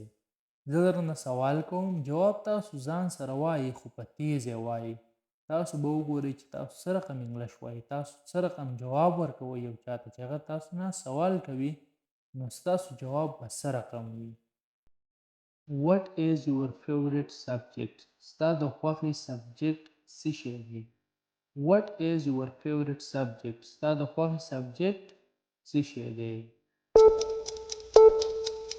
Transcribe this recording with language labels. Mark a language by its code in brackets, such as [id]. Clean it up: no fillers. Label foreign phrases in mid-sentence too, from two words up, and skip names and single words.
[ps] زه درنه سوال کوم جواب تاسو ځان سره وایئ خو په تیزه وایئ تاسو به وګورئ چې تاسو څه رقم انګلش وایئ تاسو څه رقم جواب ورکوئ یو چاته چې هغه تاسو نه سوال کوي نو ستاسو جواب به څه رقم وي. [en] What is your favorite subject؟ [ps] ستا د خوښې سبجیکټ څه شی دی؟ [en] What is your favorite subject؟ [ps] ستا د خوښې سبجیکټ څه شی دی؟